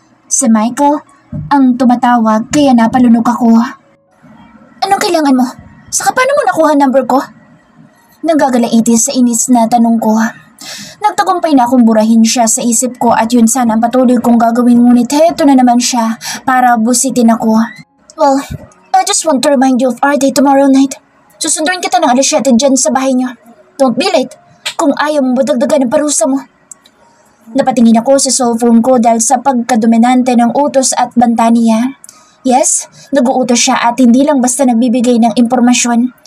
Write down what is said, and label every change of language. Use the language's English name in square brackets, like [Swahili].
[Filipino] Si Michael ang tumatawag kaya napalunok ako. Anong kailangan mo? Saka paano mo nakuha number ko? Nanggagalaiti sa inis na tanong ko. Nagtagumpay na akong burahin siya sa isip ko at yun sana ang patuloy kong gagawin, ngunit heto na naman siya para busitin ako. [English] Well, I just want to remind you of our day tomorrow night. [Filipino] Susunduin kita ng alas 7 dyan sa bahay niyo. [English] Don't be late [Filipino] kung ayaw mo madagdagan ng parusa mo. Napatingin ako sa cellphone ko dahil sa pagkadominante ng utos at banta niya. Yes, nag-uutos siya at hindi lang basta nagbibigay ng impormasyon.